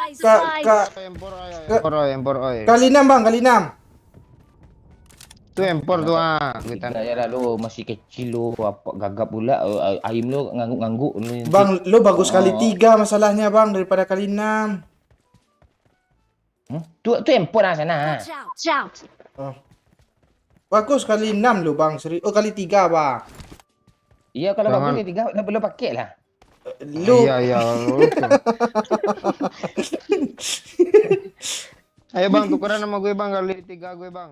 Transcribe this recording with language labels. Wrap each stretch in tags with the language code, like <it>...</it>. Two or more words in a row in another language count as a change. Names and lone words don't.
<id>Empor oi. Kali 6 bang, kali 6. Itu empor tuh kita. Ya lah lo masih kecil lo, apa gagap pula ayam lo ngangguk-ngangguk lo. Bang, lo bagus kali 3 masalahnya bang daripada kali 6. Tu empor lah sana.</id> <en>Watch out!</en> <id>Oh. Bagus kali 6 lo bang. Oh kali 3 bang. Iya kalau Jangan. bagus kali 3 dah boleh pakai lah. Lu Iya. Ayo bang, tukeran sama gue bang kali 3 gue bang.</id>